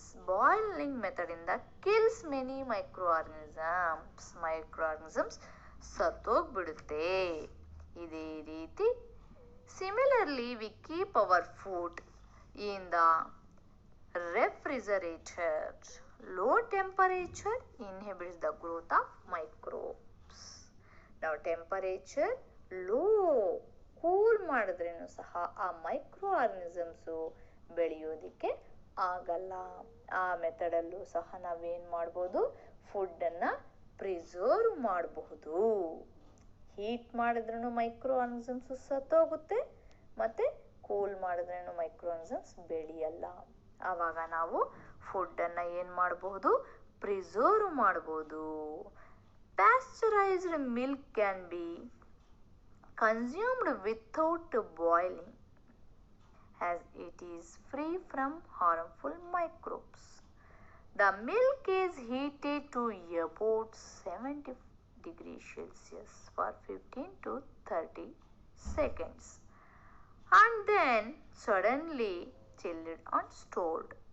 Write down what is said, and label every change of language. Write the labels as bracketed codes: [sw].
[en] boiling ಮೆಥಡಿಂದ kills many micro organisms [kn] ಸತ್ತೋಗ್ಬಿಡುತ್ತೆ. ಇದೇ ರೀತಿ [en] Similarly we keep our food in the refrigerator. Low temperature inhibits the growth of microbes. Now temperature low, [kn] cool ಮಾಡಿದ್ರೇನು ಸಹ ಆ micro organisms ಬೆಳೆಯೋದಿಕ್ಕೆ ಆಗಲ್ಲ. ಆ ಮೆಥಡಲ್ಲೂ ಸಹ ನಾವೇನು ಮಾಡ್ಬೋದು, ಫುಡ್ಡನ್ನು ಪ್ರಿಸರ್ವ್ ಮಾಡಬಹುದು. ಹೀಟ್ ಮಾಡಿದ್ರೂ ಮೈಕ್ರೋ ಆರ್ಗನಿಸಮ್ಸು ಸತ್ತೋಗುತ್ತೆ, ಮತ್ತು ಕೂಲ್ ಮಾಡಿದ್ರೂ ಮೈಕ್ರೋ ಆರ್ಗನಿಸಮ್ಸ್ ಬೆಳೆಯಲ್ಲ. ಆವಾಗ ನಾವು ಫುಡ್ಡನ್ನು ಏನು ಮಾಡಬಹುದು, ಪ್ರಿಸರ್ವ್ ಮಾಡಬಹುದು. [en] Pasteurised milk can be consumed without boiling as it is free from harmful microbes. The milk is heated to about 70 degrees Celsius for 15 to 30 seconds. And then suddenly chilled and stored.